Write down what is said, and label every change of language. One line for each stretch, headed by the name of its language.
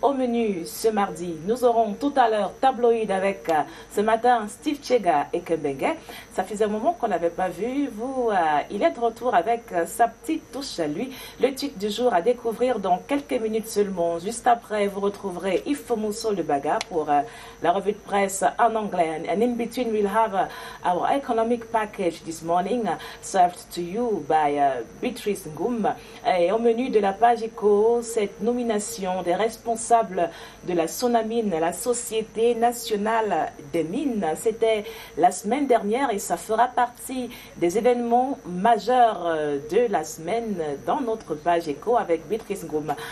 French: Au menu ce mardi, nous aurons tout à l'heure tabloïd avec ce matin Steve Chega et Kebenge. Ça faisait un moment qu'on n'avait pas vu. Il est de retour avec sa petite touche à lui. Le titre du jour à découvrir dans quelques minutes seulement. Juste après, vous retrouverez Yves Mousso le Baga pour la revue de presse en anglais.
English: And in between, we'll have our economic package this morning served to you by Beatrice Ngoum.
French: Et au menu de la page éco, cette nomination des responsables de la Sonamine, la Société nationale des mines. C'était la semaine dernière et ça fera partie des événements majeurs de la semaine dans notre page éco avec Beatrice Ngoum.